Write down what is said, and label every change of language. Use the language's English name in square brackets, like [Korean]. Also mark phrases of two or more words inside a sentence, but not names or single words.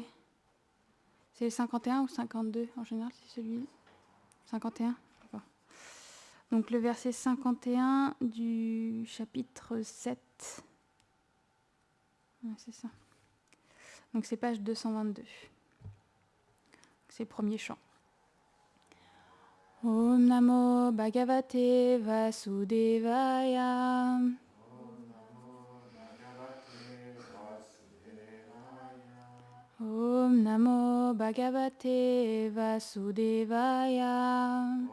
[French] C'est le 51 ou 52 en général, c'est celui 51. D'accord. Donc le verset 51 du chapitre 7. Ouais, c'est ça. Donc c'est page 222. C'est le premier chant. [Sanskrit] ॐ नमो भगवते वासुदेवाय. ॐ नमो भगवते वासुदेवाय.